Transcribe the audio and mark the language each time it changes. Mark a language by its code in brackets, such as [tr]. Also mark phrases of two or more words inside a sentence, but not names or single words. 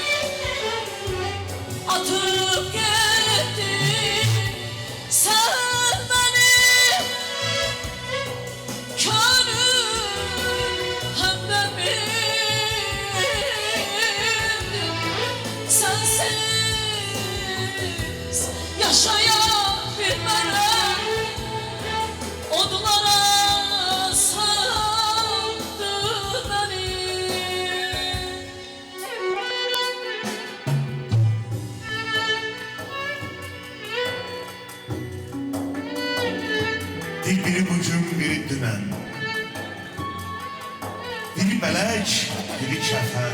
[tr] Atıp gittin sen beni, gönül hem de bildin. Sensiz yaşayabilmem, odlara sardı beni. [az] Biri bugün, biri dünən. Biri bələk, biri kəfən.